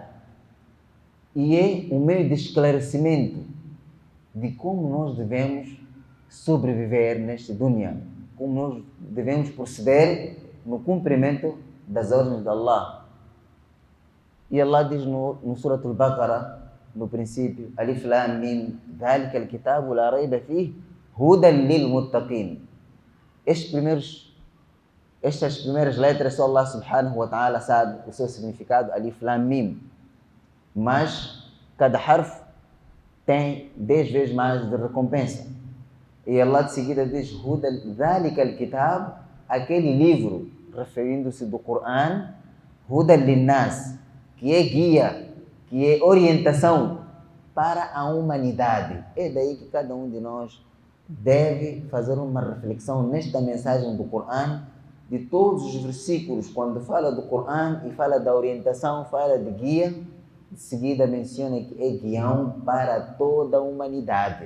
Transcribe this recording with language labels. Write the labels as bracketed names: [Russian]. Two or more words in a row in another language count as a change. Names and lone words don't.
[Portuguese] E é um meio de esclarecimento de como nós devemos sobreviver neste dunya, como nós devemos proceder no cumprimento das ordens de Allah. E Allah diz no Surat Al-Baqarah, no princípio: [Arabic] ألف لام ميم ذلك الكتاب لا ريب فيه هدى للمتقين. [Portuguese] Estas primeiras letras só Allah [Arabic] سبحانه وتعالى [Portuguese] sabe o seu significado, [Arabic] ألف لام ميم. [Portuguese] Mas cada harf tem 10 vezes mais de recompensa. E Allah de seguida diz: [Arabic] هدى ذلك الكتاب, [Portuguese] aquele livro, referindo-se do Coran, [Arabic] هدى للناس, [Portuguese] que é guia, que é orientação para a humanidade. É daí que cada um de nós deve fazer uma reflexão nesta mensagem do Coran, de todos os versículos, quando fala do Coran e fala da orientação, fala de guia, de seguida menciona que é guião para toda a humanidade.